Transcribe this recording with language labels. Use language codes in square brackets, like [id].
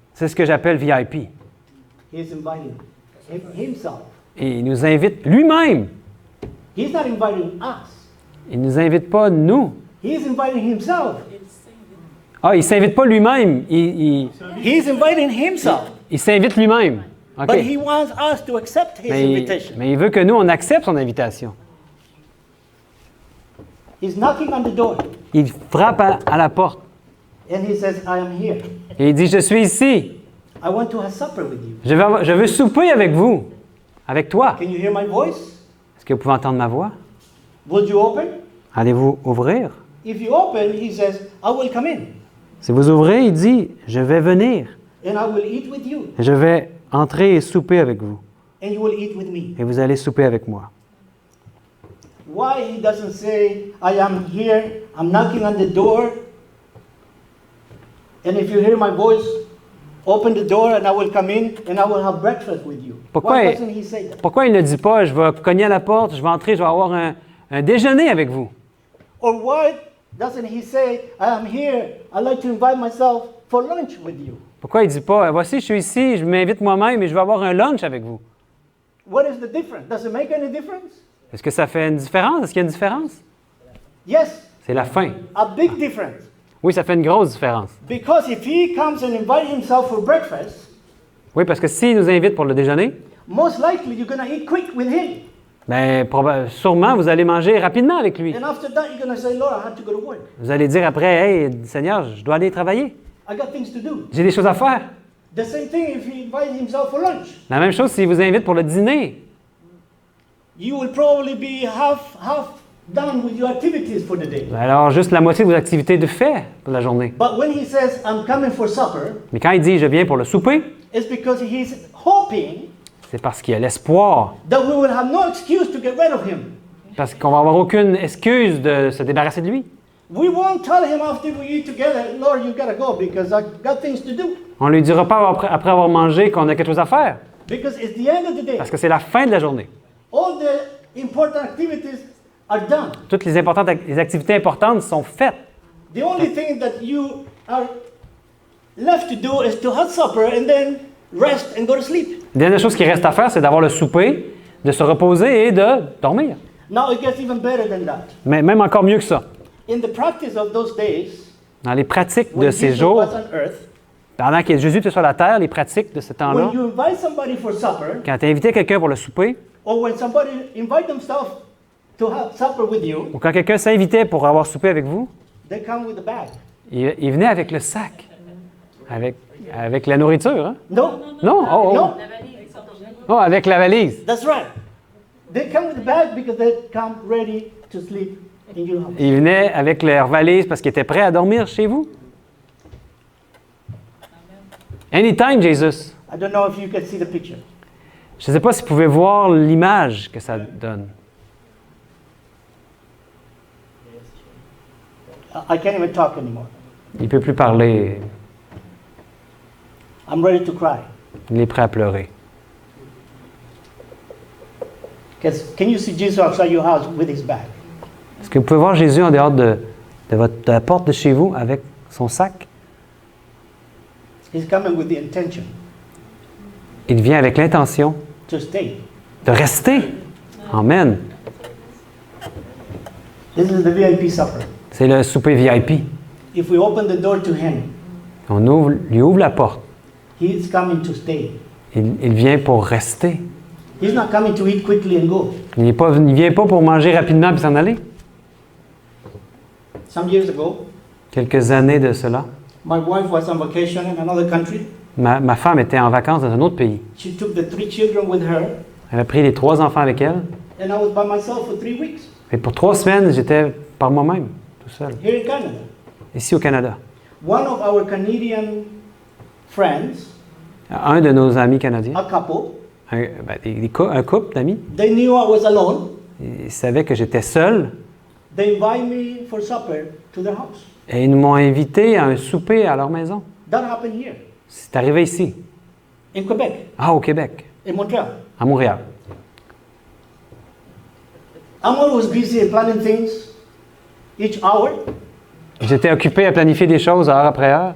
[fr] C'est ce que j'appelle VIP. [en] He's inviting himself. [fr] Et il nous invite lui-même. [en] He's not inviting us. [fr] Il ne nous invite pas nous. [en] He's inviting himself. [fr] Ah, il ne s'invite pas lui-même. [en] He's inviting himself. [fr] Il s'invite lui-même. OK. [en] But he wants us to accept his invitation. [fr] Mais il veut que nous, on accepte son invitation. [en] He's knocking on the door. [fr] Il frappe à la porte. [en] And he says, I am here. [fr] Et il dit, je suis ici. [en] I want to have supper with you. [fr] Je veux souper avec vous. Avec toi. [en] Can you hear my voice? [fr] Est-ce que vous pouvez entendre ma voix? [en] Will you open? [fr] Allez-vous ouvrir? [en] If you open, he says, I will come in. [fr] Si vous ouvrez, il dit, je vais venir. [en] And I will eat with you. [fr] Je vais entrer et souper avec vous. [en] and you will eat with me. [fr] et vous allez souper avec moi. [en] Why he doesn't say, I am here, I'm knocking on the door, and if you hear my voice, open the door and I will come in and I will have breakfast with you. Why doesn't he say that? [fr] Pourquoi il ne dit pas, je vais cogner à la porte, je vais entrer, je vais avoir un déjeuner avec vous? [en] Or why doesn't he say, I am here, I'd like to invite myself for lunch with you? [fr] Pourquoi il ne dit pas, voici, je suis ici, je m'invite moi-même et je vais avoir un lunch avec vous? [en] What is the difference? Does it make any difference? [fr] Est-ce que ça fait une différence? Est-ce qu'il y a une différence? [en] Yes, [fr] C'est la fin. [en] a big difference. [fr] Oui, ça fait une grosse différence. [en] Because if he comes and invites himself for breakfast, [fr] Oui, parce que s'il nous invite pour le déjeuner, [en] most likely you're going to eat quick with him. [fr] bien, sûrement, vous allez manger rapidement avec lui. [en] And after that, you're going to say, Lord, I have to go to work. [fr] Vous allez dire après, hey, Seigneur, je dois aller travailler. [en] I got things to do. [fr] J'ai des choses à faire. [en] The same thing if he invites himself for lunch. [fr] La même chose s'il vous invite pour le dîner. [en] You will probably be half done with your activities for the day. [fr] Alors, juste la moitié de vos activités de fait pour la journée. [en] But when he says, I'm coming for supper, [fr] Mais quand il dit, je viens pour le souper, [en] it's because he's hoping [fr] c'est parce qu'il y a l'espoir. [en] that we will have no excuse to get rid of him. [fr] Parce qu'on va avoir aucune excuse de se débarrasser de lui. [en] We won't tell him after we eat together, Lord, you got to go because I got things to do. [fr] On ne lui dira pas après avoir mangé qu'on a quelque chose à faire. [en] Because it's the end of the day. [fr] Parce que c'est la fin de la journée. [en] All the important activities are done. [fr] Toutes les activités importantes sont faites. [en] The only thing that you are left to do is to have supper and then rest and go to sleep. [fr] La dernière chose qui reste à faire, c'est d'avoir le souper, de se reposer et de dormir. [en] Now it gets even better than that. [fr] Mais même encore mieux que ça. [en] In the practice of those days, [fr] Dans les pratiques de [en] when [fr] ces [en] Jesus [fr] jours, [en] was on earth, [fr] pendant que Jésus était sur la terre, les pratiques de ce temps-là, [en] when you invite somebody for supper, [fr] quand tu invitais quelqu'un pour le souper, [en] or when somebody invite themselves to have supper with you, [fr] ou quand quelqu'un s'invitait pour avoir soupé avec vous, [en] they come with a bag. [fr] il venait avec le sac, avec la nourriture. Hein? [en] No? [fr] Non? Oh, oh. [en] No? [fr] Oh, avec la valise. [en] That's right. They come with a bag because they come ready to sleep in your house. [fr] Ils venaient avec leur valise parce qu'ils étaient prêts à dormir chez vous. [en] Anytime, Jesus. I don't know if you can see the picture. [fr] Je ne sais pas si vous pouvez voir l'image que ça donne. [en] I can't even talk anymore. [fr] Il ne peut plus parler. [en] I'm ready to cry. [fr] Il est prêt à pleurer. [en] Can you see Jesus outside your house with his bag? [fr] Est-ce que vous pouvez voir Jésus en dehors de la porte de chez vous avec son sac? [en] He's coming with the intention [fr] Il vient avec l'intention [en] to stay. [fr] de rester. Amen. [en] This is the VIP supper. [fr] C'est le souper VIP. [en] If we open the door to him, [fr] On lui ouvre la porte. [en] he is coming to stay. [fr] Il vient pour rester. [en] He's not coming to eat quickly and go. [fr] Il ne vient pas pour manger rapidement et s'en aller. [en] Some years ago, [fr] Quelques années de cela, [en] my wife was on vacation in another country. [fr] ma femme était en vacances dans un autre pays. [en] She took the 3 children with her, [fr] Elle a pris les 3 enfants avec elle. [en] and I was by myself for 3 weeks [fr] Et pour 3 semaines, j'étais par moi-même, tout seul, [en] here in Canada. [fr] ici au Canada. [en] One of our Canadian friends, [fr] Un de nos amis canadiens, [en] a couple, [fr] un couple d'amis, [en] they knew I was alone. [fr] ils savaient que j'étais seul [en] They invite me for supper to their house. [fr] et ils m'ont invité à un souper à leur maison. [en] That happened here [fr] C'est arrivé ici, [en] in Quebec, [fr] au Québec, [en] in Montreal. [fr] à Montréal. [en] I'm always busy in planning things each hour, [fr] J'étais occupé à planifier des choses heure après heure.